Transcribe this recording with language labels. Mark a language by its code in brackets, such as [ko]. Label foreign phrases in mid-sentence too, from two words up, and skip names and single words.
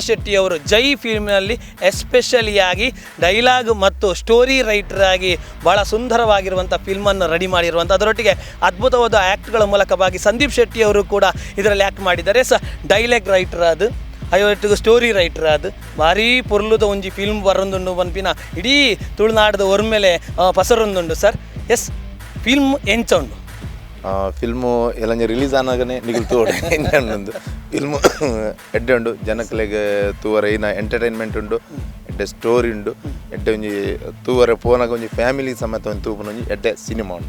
[kn] ಶೆಟ್ಟಿ ಅವರು ಜೈ ಫಿಲ್ಮ್ನಲ್ಲಿ ಎಸ್ಪೆಷಲಿಯಾಗಿ ಡೈಲಾಗ್ ಮತ್ತು [en] story writer [kn] ಆಗಿ ಭಾಳ ಸುಂದರವಾಗಿರುವಂಥ ಫಿಲ್ಮನ್ನು ರೆಡಿ ಮಾಡಿರುವಂಥ ಅದರೊಟ್ಟಿಗೆ ಅದ್ಭುತವಾದ ಆ್ಯಕ್ಟ್ಗಳ ಮೂಲಕವಾಗಿ ಸಂದೀಪ್ ಶೆಟ್ಟಿ ಅವರು ಕೂಡ ಇದರಲ್ಲಿ ಆ್ಯಕ್ಟ್ ಮಾಡಿದ್ದಾರೆ [en] dialogue writer [kn] ಅದು ಅಯ್ಯೊಟ್ಟಿಗೆ [en] story writer [kn] ಅದು [tcy] ಭಾರಿ ಪೊರ್ಲುದ ಒಂಜಿ ಫಿಲ್ಮ್ ಬರೊಂದುಂಡು ಪನ್ಪಿನ ಇಡೀ ತುಳುನಾಡದ ಒರ್ಮೆಲೆ ಪಸರೊಂದುಂಡು ಸರ್ ಎಸ್ ಫಿಲ್ಮ್ ಎಂಚ ಉಂಡು ಫಿಲ್ಮು ಎಲ್ಲ ರಿಲೀಸ್ ಆನಾಗನೇ ನಿಗಲ್ ತೋಡೆ ಎಂಜಂಡು ಫಿಲ್ಮು ಎಡ್ಡೆ ಉಂಡು ಜನಕ್ಲೆಗೆ ತೂವರ ಏನ ಎಂಟರ್ಟೈನ್ಮೆಂಟ್ ಉಂಡು ಎಡ್ಡೆ ಸ್ಟೋರಿ ಉಂಡು ಎಡ್ಡೆ ಒಂಜಿ ತೂವರೆ ಪೋನಾಗ ಒಂಜಿ ಫ್ಯಾಮಿಲಿ ಸಮೇತ ಒಂದು ತೂಪುನ ಒಂಜಿ ಎಡ್ಡೆ ಸಿನಿಮಾ ಉಂಡು